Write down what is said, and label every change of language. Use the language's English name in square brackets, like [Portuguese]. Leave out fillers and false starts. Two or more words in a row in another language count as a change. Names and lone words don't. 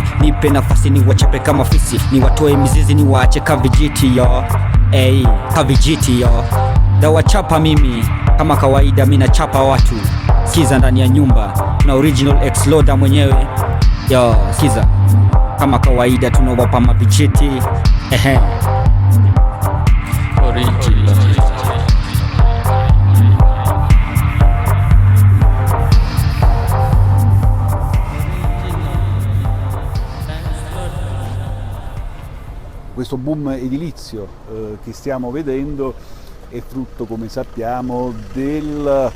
[Swahili] Nipe nafasi ni wachape kama fisi, ni watoe mizizi ni waache kavijiti yo, kavijiti yo. Da wachapa mimi kama kawaida, mina chapa watu. Skiza ndani ya nyumba na [English] original ex-loader [Swahili] mwenyewe. Yo, skiza kama kawaida tunawapa mavijiti. Original. [Italian] Questo boom edilizio che stiamo vedendo è frutto, come sappiamo, del